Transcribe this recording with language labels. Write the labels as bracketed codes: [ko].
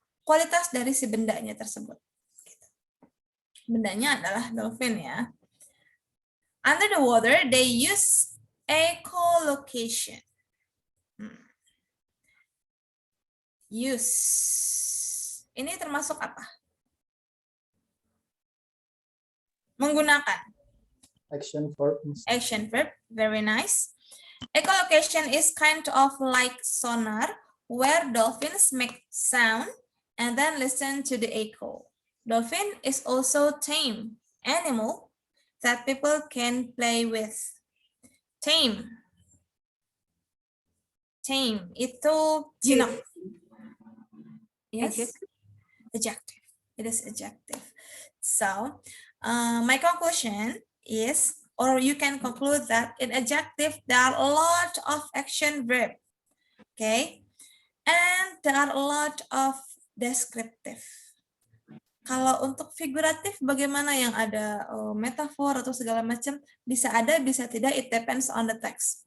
[id] Kualitas dari si bendanya tersebut. Bendanya adalah dolphin ya. [en] Under the water, they use echolocation. [id] Use. Ini termasuk apa? Menggunakan. [en] Action verb. Action verb, very nice. Echolocation is kind of like sonar, where dolphins make sound and then listen to the echo. Dolphin is also tame animal that people can play with. Tame. Tame [id] itu jinak. [en] Yes. Adjective. It is adjective. So, my conclusion is, or you can conclude that in adjective, there are a lot of action verb. Okay. And there are a lot of descriptive. [id] Kalau untuk figuratif, bagaimana yang ada metafor atau segala macam, bisa ada, bisa tidak, [en] it depends on the text.